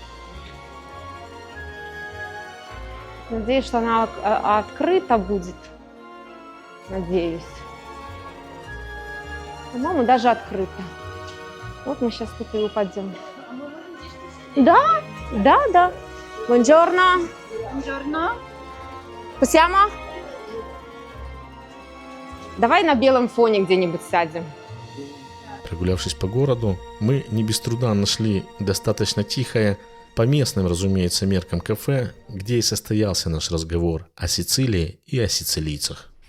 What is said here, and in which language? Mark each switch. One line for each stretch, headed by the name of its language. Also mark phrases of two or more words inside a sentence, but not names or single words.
Russian: Надеюсь, что она открыта будет. Надеюсь. По-моему, даже открыто. Вот мы сейчас тут и упадем. Да.
Italian: Buongiorno. Buongiorno. Possiamo?
Russian: Давай на белом фоне где-нибудь сядем. Прогулявшись по городу, мы не без труда нашли достаточно тихое, по местным, разумеется, меркам кафе, где и состоялся наш разговор о Сицилии и о сицилийцах.